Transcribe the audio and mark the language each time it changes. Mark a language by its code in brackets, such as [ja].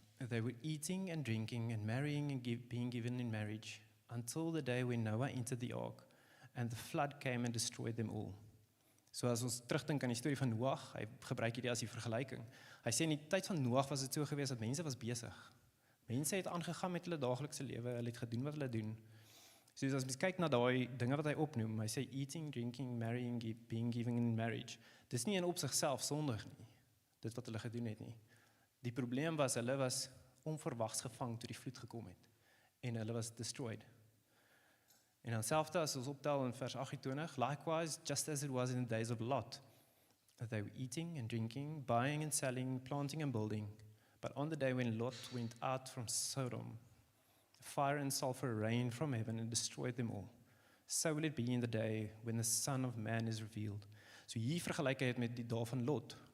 [en] They were eating and drinking and marrying and being given in marriage, until the day when Noah entered the ark, and the flood came and destroyed them all. [af] So as ons terugdink aan die storie van Noag, hy gebruik hierdie as die vergelyking. Hy sê in die tyd van Noag was dit so gewees dat mense was besig. Mense het aangegaan met hulle daaglikse lewe, hulle het gedoen wat hulle doen. So as mens kyk na daai dinge wat hy opnoem, hy sê [en] eating, drinking, marrying, being given in marriage. [af] Dis nie in op sigself sondig nie, dit wat hulle gedoen het nie. Die probleem was, hulle was onverwags gevang toe die vloed gekom het, en hulle was destroyed. En dan selfde as ons optel in vers 28, [en] likewise, just as it was in the days of Lot, that they were eating and drinking, buying and selling, planting and building. But on the day when Lot went out from Sodom, fire and sulfur rained from heaven and destroyed them all. So will it be in the day when the Son of Man is revealed. [af] So hier vergelyk hy het met die dae van Lot.